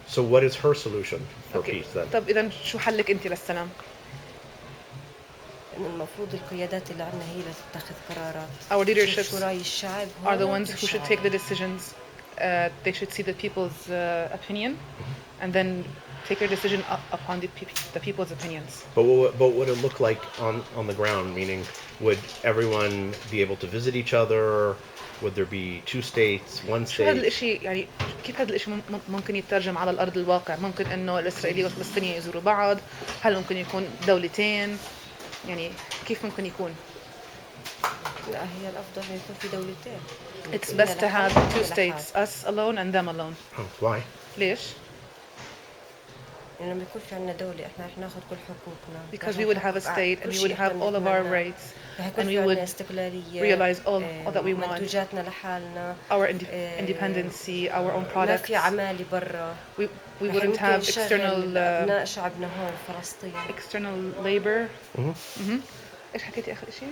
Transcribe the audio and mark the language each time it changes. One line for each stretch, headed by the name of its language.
English: So what is her solution for peace then?
Arabic: طب إذا شو حلك أنت للسلام؟ المفروض القيادات اللي عندنا هي اللي تتخذ قرارات.
English: Our leaderships
Arabic: رأي الشعب
English: are the ones who should take the decisions. They should see the people's opinion, and then take their decision upon the people's opinions. But what would it look like on the ground? Meaning, would everyone be able to visit each other? Would there be two states, one state?
Arabic: هذا الشيء يعني كيف هذا الشيء ممكن يترجم على الأرض الواقع؟ ممكن إنه الإسرائيلي والفلسطيني يزوروا بعض؟ هل ممكن يكون دولتين؟ يعني كيف ممكن يكون؟ لا هي الأفضل إنه يكون في دولتين.
English: It's best to have two states, us alone and them alone. Oh, why?
Arabic: ليش؟ لما يكون في عندنا دولة إحنا رح ناخذ كل حقوقنا.
English: Because we would have a state and we would have all of our rights and we would realize all that we want.
Arabic: منتوجاتنا لحالنا.
English: Our independency, our own products.
Arabic: ما في عمالة برا.
English: We wouldn't have
Arabic: أبناء شعبنا هون فلسطين.
English: external labor.
Arabic: إيش حكيتي آخر شيء؟